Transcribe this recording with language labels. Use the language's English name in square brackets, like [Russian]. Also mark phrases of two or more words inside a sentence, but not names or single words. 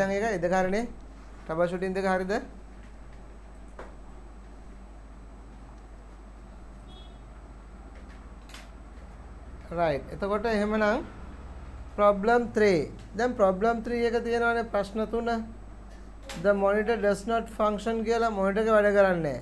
[Sinhala] දැන් ඒක ඉදකාරනේ [English] trouble shooting [Sinhala] දෙක හරිද? right. එතකොට එහෙමනම් problem 3. දැන් problem 3 එක තියෙනවානේ ප්‍රශ්න 3. [English] the monitor does not function [Sinhala] කියලා monitor එක වැඩ කරන්නේ නැහැ.